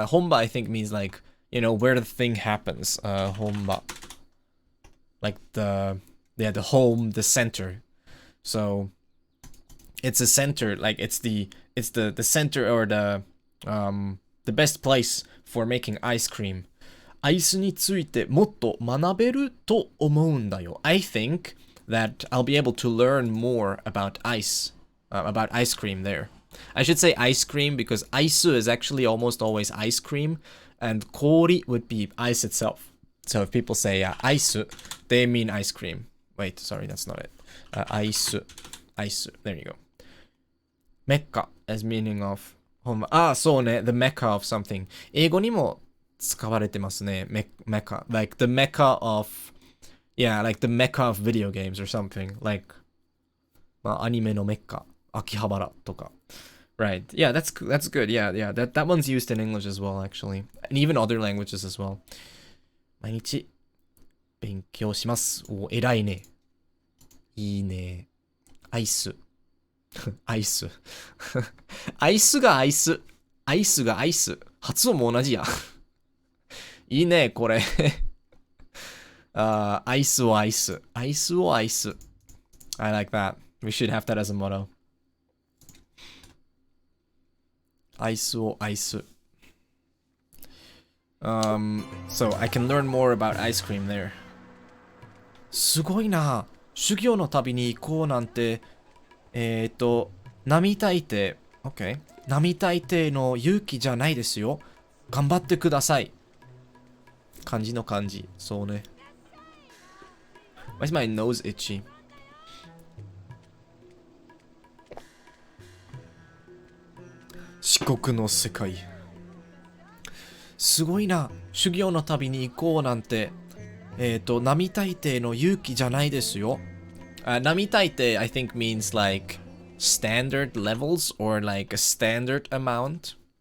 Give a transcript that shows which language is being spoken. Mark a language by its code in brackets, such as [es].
[en] 本場 I think means like, you know, where the thing happens. [ja] 本場. [en] Like the home, the center. So it's a center, like it's the center or the best place for making ice cream. [ja] アイスについてもっと学べると思うんだよ。 [en] I think that I'll be able to learn more about ice cream there. I should say ice cream because ice is actually almost always ice cream, and kori would be ice itself. So if people say ice, they mean ice cream. Wait, sorry, that's not it. Ice. There you go. Mecca as meaning of home. [ja] そうね, [en] the mecca of something. [ja] 英語にも使われてますね. [en] Mecca, like the mecca of, yeah, like the mecca of video games or something. Like, [ja] アニメのメッカ、秋葉原とか. [en] Right. Yeah, that's good. Yeah. That one's used in English as well, actually, and even other languages as well. [ja] 毎日勉強します。お、偉いね。いいね。アイス。アイス。アイスがアイス。アイスがアイス。発音も同じや。いいね、これ。アイスをアイス。アイスをアイス。 [en] I like that. We should have that as a motto. [ja] アイスをアイス。 [en] So I can learn more about ice cream there. [ja] すごいな。修行の旅に行こうなんて、並大抵、OK。並大抵の勇気じゃないですよ。頑張ってください。漢字の漢字。そうね。 [en] Why is my nose itchy? [ja] 四国の世界。すごいな。修行の旅に行こうなんて、並大抵の勇気じゃないですよ。 [en] 並大抵 I think means like standard levels or like a standard amount.